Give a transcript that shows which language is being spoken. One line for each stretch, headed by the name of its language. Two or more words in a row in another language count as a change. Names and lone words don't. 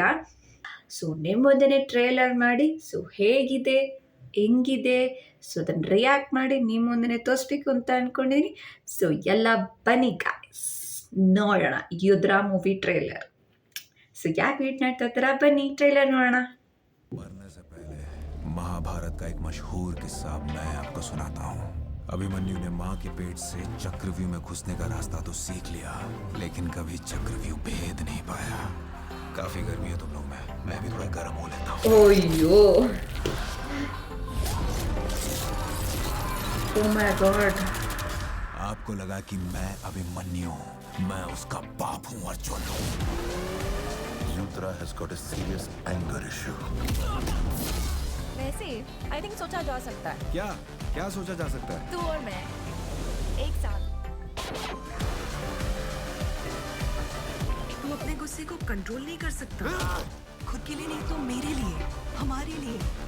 Kannada: ಸೊ ನಿಮ್ಮ ಮುಂದೆನೇ ಟ್ರೇಲರ್ ಮಾಡಿ ಸೊ ಹೇಗಿದೆ ಹೆಂಗಿದೆ ಸೊ ಅದನ್ನು ರಿಯಾಕ್ಟ್ ಮಾಡಿ ನಿಮ್ಮ ಮುಂದೆ ತೋರಿಸ್ಬೇಕು ಅಂತ ಅಂದ್ಕೊಂಡಿದ್ದೀನಿ. ಸೊ ಎಲ್ಲ ಬನ್ನಿ ಗಾಯ್ಸ್, ನೋಡೋಣ ಯುದ್ರಾ
English: movie trailer.
Kannada: ಸೊ ಯಾಕೆ ವೇಟ್ ಮಾಡ್ತಾ ಇದ್ದೀರಾ, ಬನ್ನಿ ಟ್ರೇಲರ್ ನೋಡೋಣ.
Hindi: मरने से पहले महाभारत का एक मशहूर किस्सा मैं आपको सुनाता हूँ। अभिमन्यु ने माँ के पेट से चक्रव्यूह में घुसने का रास्ता तो सीख लिया, लेकिन कभी चक्रव्यूह भेद नहीं पाया। काफी गर्मी है तुम लोग में, मैं भी थोड़ा गर्म हो लेता हूँ। ओयो,
English: oh my god.
Hindi: आपको लगा कि मैं अभिमन्यु हूँ, मैं उसका बाप हूँ अर्जुन।
English: Yudra has got a serious anger issue.
Hindi: वैसे
English: I think
Hindi: सोचा जा सकता है, क्या क्या सोचा जा सकता है? तू और मैं एक साथ। तू अपने गुस्से को कंट्रोल नहीं कर सकता। खुद के लिए नहीं तो मेरे लिए, हमारे लिए।